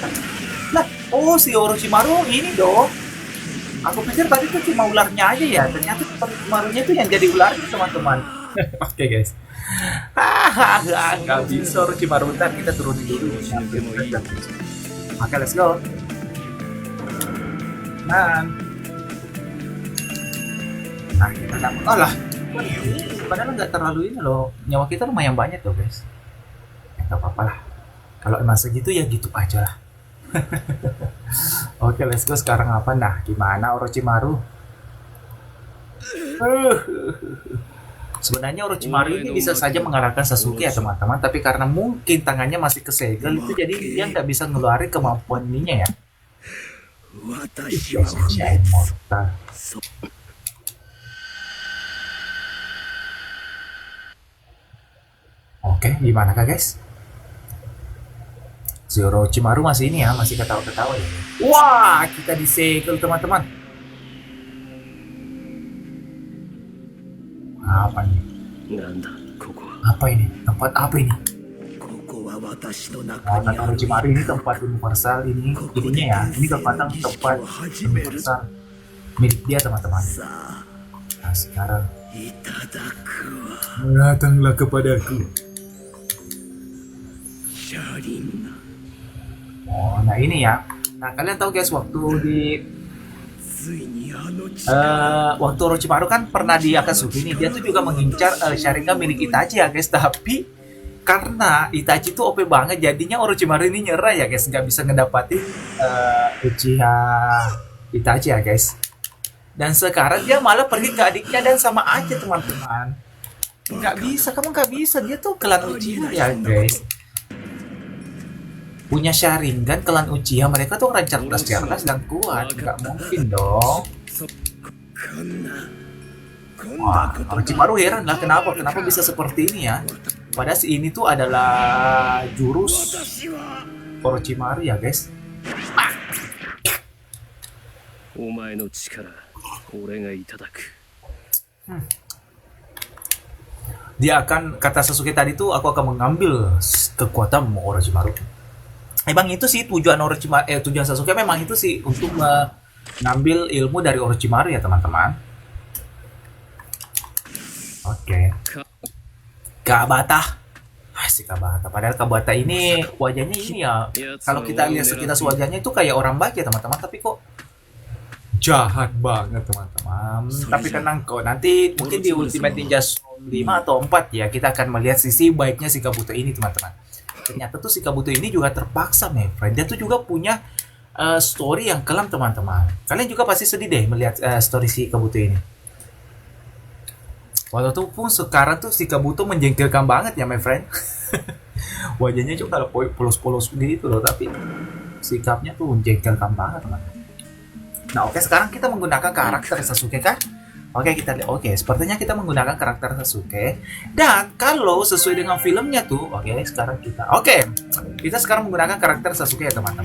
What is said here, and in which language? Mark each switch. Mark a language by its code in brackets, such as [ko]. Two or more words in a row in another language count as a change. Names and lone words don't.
[id] Lah, oh si Orochimaru ini dong. Aku pikir tadi tuh cuma ularnya aja ya. Ternyata Orochimarunya tuh yang jadi ularnya, teman-teman. Oke, guys. Nggak bisa Orochimaru. Ntar kita turunin dulu. Oke, [en] let's go. [id] Nah, kita dapat. Oh lah, padahal nggak terlalu ini loh. Nyawa kita lumayan banyak loh, guys. Ya, nggak apa-apa lah. Kalau emang segitu ya gitu aja lah. Oke, [en] let's go. [id] Sekarang apa? Nah, gimana Orochimaru? Sebenarnya Orochimaru ini bisa saja mengalahkan Sasuke ya teman-teman, tapi karena mungkin tangannya masih kesegel itu jadi dia nggak bisa ngeluarin kemampuan ininya ya. Immortal. Oke, gimana kak guys? Si Orochimaru masih ini ya, masih ketawa-ketawa ya. Wah, kita disegel teman-teman. Apa nih? [ja] なんだここは [id] Apa ini? Tempat apa ini? [ja] ここは私の [id] Nah, [ja] 中に [id] kata [ja] ある [id] Orochimaru ini tempat universal ini, ininya ya. Ini kekuatan tempat universal milik dia teman-teman. [ja] さあ [id] Nah, sekarang [ja] いただくわ [id] datanglah kepadaku. [ja] シャリン [id] Oh, nah ini ya. Nah, kalian tahu guys waktu di [ja] ついにあの力 [id] waktu Orochimaru kan pernah di Akatsuki nih, dia tuh juga mengincar Sharingan milik Itachi ya guys, tapi karena Itachi tuh OP banget, jadinya Orochimaru ini nyerah ya guys, nggak bisa ngedapatin Uchiha Itachi ya guys. Dan sekarang dia malah pergi ke adiknya dan sama aja teman-teman. Nggak bisa, kamu nggak bisa, dia tuh klan Uchiha ya guys. Punya Sharingan klan Uchiha, mereka tuh orang cerdas-cerdas dan kuat, nggak mungkin dong. [ja] こんなこん [id] Wah, [ja] なこと [id] Orochimaru heran lah kenapa bisa seperti ini ya. Padahal si ini tuh adalah jurus [ja] 私は [id] Orochimaru ya guys. [ja] お前の力俺がいただく [id] Dia akan, kata Sasuke tadi tuh, aku akan mengambil kekuatan Orochimaru. Emang itu sih tujuan tujuan Sasuke memang itu sih untuk mengambil ilmu dari Orochimaru ya teman-teman. Oke. Kabata. Si Kabata. Padahal Kabata ini wajahnya ini ya. Kalau kita lihat sekilas wajahnya itu kayak orang baik ya teman-teman, tapi kok jahat banget teman-teman. Tapi tenang kok, nanti mungkin di Ultimate Ninja 5 atau 4 ya kita akan melihat sisi baiknya si Kabuto ini teman-teman. Ternyata tuh si Kabuto ini juga terpaksa, [en] my friend. [id] Dia tuh juga punya story yang kelam teman-teman. Kalian juga pasti sedih deh melihat story si Kabuto ini. Walaupun sekarang tuh si Kabuto menjengkelkan banget ya, [en] my friend. [id] Wajahnya juga polos-polos gitu loh, tapi sikapnya tuh menjengkelkan banget teman-teman. Nah, oke, sekarang kita menggunakan karakter Sasuke kan? Oke, kita lihat. Oke, sepertinya kita menggunakan karakter Sasuke. Dan kalau sesuai dengan filmnya tuh, sekarang kita sekarang menggunakan karakter Sasuke ya teman-teman.